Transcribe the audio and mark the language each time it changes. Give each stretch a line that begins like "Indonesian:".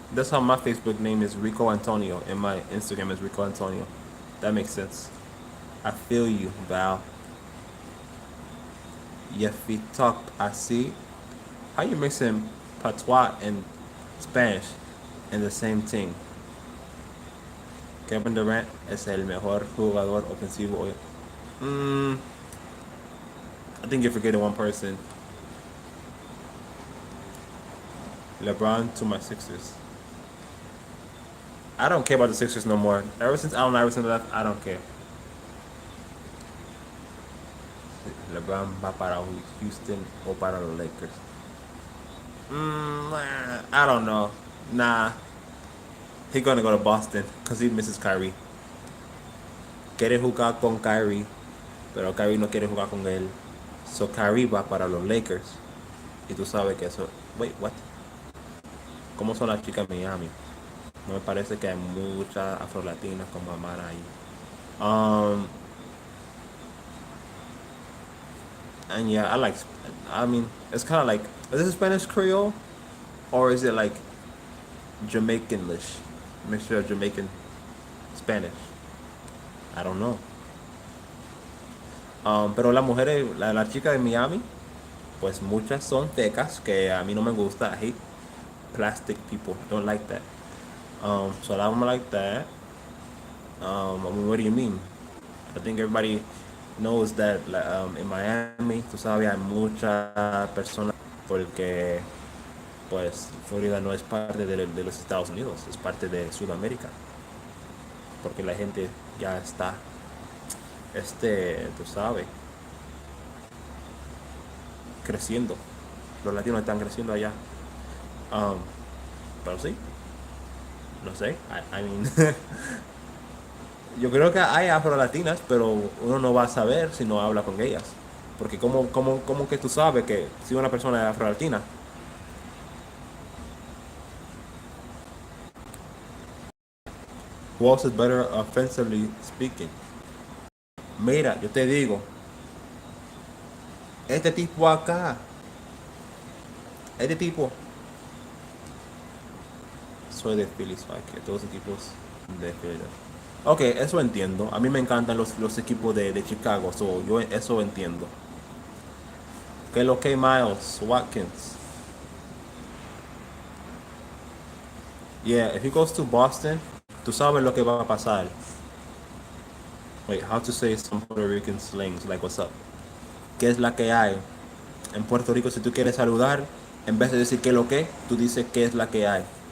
English: That's how my Facebook name is Rico Antonio and my Instagram is Rico Antonio. That makes sense. I feel you, Val. If we talk así, how you mixing patois and Spanish in the same thing?
Spanish: Kevin Durant es el mejor jugador ofensivo hoy.
English: I think you're forgetting one person. LeBron to my Sixers. I don't care about the Sixers no more. Ever since Allen Iverson left, I don't care.
Spanish: LeBron va para Houston o para los Lakers.
English: I don't know. Nah. He's gonna go to Boston because he misses Kyrie.
Spanish: Quiere jugar con Kyrie, pero Kyrie no quiere jugar con él. So Kyrie va para los Lakers. Y tú sabes que eso...
English: Wait, what?
Spanish: ¿Cómo son las chicas en Miami? No me parece que hay muchas afrolatinas como Amara ahí.
English: And yeah, I mean, it's kind of like, is this Spanish Creole? Or is it like Jamaican-ish? Mixture of Jamaican Spanish. I don't know.
Spanish: Pero las mujeres, las chicas de Miami, pues muchas son tecas que a mí no me gusta.
English: I hate plastic people. Don't like that. So a lot of them are like that. I mean, what do you mean? I think everybody knows that in Miami,
Spanish: tú sabes, hay muchas personas porque pues Florida no es parte de los Estados Unidos, es parte de Sudamérica. Porque la gente ya está, tú sabes, creciendo. los latinos están creciendo allá. Um, pero sí, no sé. I mean, yo creo que hay afro-latinas, pero uno no va a saber si no habla con ellas. Porque ¿cómo que tú sabes que si una persona es afro-latina?
English: Who else is better offensively speaking?
Spanish: Mira, yo te digo, este tipo acá, este tipo, soy de Philly, que todos los equipos de Philly. Ok, eso entiendo. A mí me encantan los equipos de Chicago, so yo eso entiendo. Que lo que Miles Watkins.
English: Yeah, if he goes to Boston,
Spanish: tú sabes lo que va a pasar.
English: Wait, how to say some Puerto Rican slangs, like what's up?
Spanish: ¿Qué es la que hay? En Puerto Rico, si tú quieres saludar, en vez de decir qué lo que, tú dices qué es la que hay.